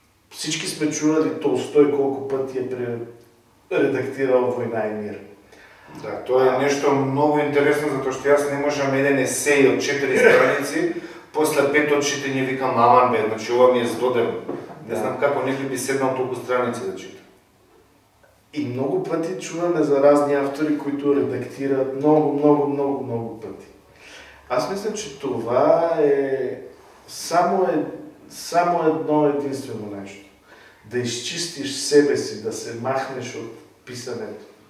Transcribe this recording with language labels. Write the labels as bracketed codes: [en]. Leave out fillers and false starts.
[bg] Всички сме чували Толстой колко пъти е редактирал Война и мир. [mk] Да, то е нещо много интересно, [sr] zato što [mk] аз не можам еден есей от 4 страници, после 5 от читање викам, аман бе, значи ова ми е здодено. Не знам како некој би седнал толку страници да чита. [bg] И много пъти чуваме за разни автори, които редактират много пъти. Аз мисля, че това е само едно единствено нещо. Да изчистиш себе си, да се махнеш от писането.